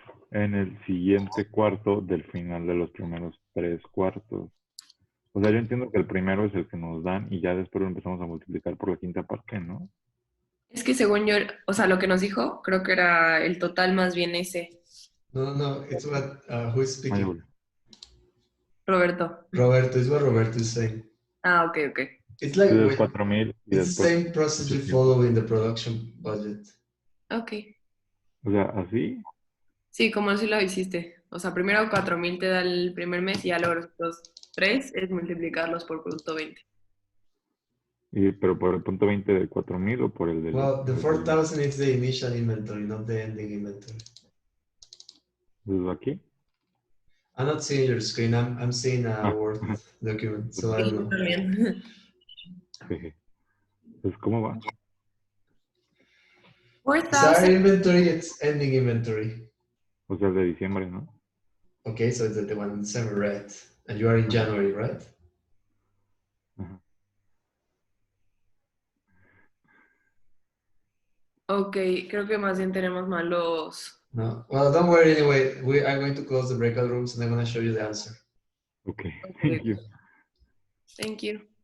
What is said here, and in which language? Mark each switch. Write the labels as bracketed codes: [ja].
[es] En el siguiente cuarto del final de los primeros 3 cuartos. O sea, yo entiendo que el primero es el que nos dan y ya después lo empezamos a multiplicar por la quinta parte, ¿no? Es que según yo, o sea, lo que nos dijo, creo que era el total más bien ese. [en] No, it's what, who is speaking? Roberto. Roberto, it's what Roberto is saying. Ok. It's like, [es] Entonces 4,000 y [en] it's the [es] después [en] same process you [es] 800. [en] follow in the production budget. Ok. [es] O sea, así. Sí, como así lo hiciste. O sea, primero 4,000 te da el primer mes y ya luego los 3 es multiplicarlos por producto 20. Pero por el punto 20 del 4,000 o por el del. [en] Well, the 4,000 is the initial inventory, not the ending inventory. [es] ¿Desde aquí? [en] I'm not seeing your screen. I'm seeing a Word document, so I don't know. [es] También. Pues, ¿cómo va? 4,000. [en] Inventory, it's ending inventory. [es] O sea, el de diciembre, ¿no? [en] Okay, so it's the one in December, right? And you are in January, right? [es] Ok, creo que más bien tenemos mal los... [en] No. Well, don't worry anyway. We are going to close the breakout rooms and I'm going to show you the answer. Okay, thank you. Thank you.